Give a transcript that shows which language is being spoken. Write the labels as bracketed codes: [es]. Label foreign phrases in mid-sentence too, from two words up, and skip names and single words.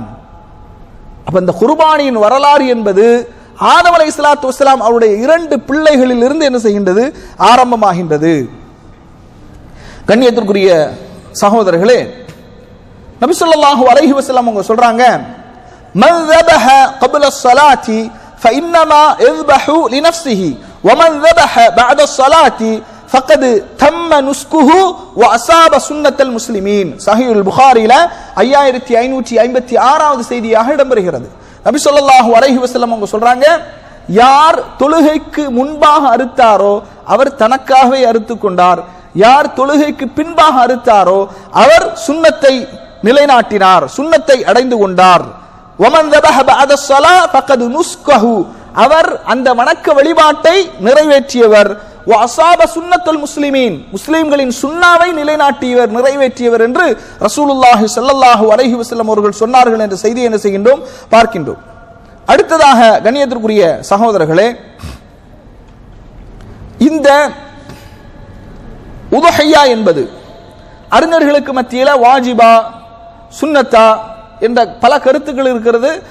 [ta] அப்ப இந்த குர்பானியின் வரலாறு என்பது ஆதம் [ar] عليه الصلاة والسلام [ta] அவருடைய 2 பிள்ளைகளில் இருந்து என்ன செய்கின்றது? ஆரம்பமாகின்றது. கண்ணியத்திற்குரிய சகோதரர்களே, நபி [ar] صلى الله عليه وسلم [ta] அவங்க சொல்றாங்க, [ar] மன் ذبح قبل الصلاة فإنما يذبح لنفسه ومن ذبح بعد الصلاة فقد تم نسكه وأصاب سنة المسلمين. [ta] சஹீஹ் புகாரில 5556வது செய்தியாக இடம்பெறுகிறது. நபி [ar] صلى الله عليه وسلم [ta] அவங்க சொல்றாங்க, யார் தொழுகைக்கு முன்பாக அறுத்தாரோ அவர் தனக்காகவே அறுத்துக் கொண்டார், யார் தொழுகைக்கு பின்பாக அறுத்தாரோ அவர் சுன்னத்தை நிலைநாட்டினார், சுன்னத்தை அடைந்து கொண்டார். [ar] வமன் ذبح بعد الصلاة فقد نسكه, [ta] அவர் அந்த வணக்க வழிபாட்டை நிறைவேற்றியவர். [ar] وأصاب سنة المسلمين, [ta] முஸ்லிம்களின் சுன்னாவை நிலைநாட்டியவர், நிறைவேற்றியவர் என்று [ar] رسول الله صلى الله عليه وسلم [ta] அவர்கள் சொன்னார்கள் என்ற செய்தியை என்ன செய்கின்றோம்? பார்க்கின்றோம். அடுத்ததாக கண்ணியத்திற்குரிய சகோதரர்களே, இந்த உதுஹியா என்பது அறிஞர்களுக்கு மத்தியில வாஜிபா சுன்னத்தா என்ற பல கருத்துக்கள் இருக்கிறது.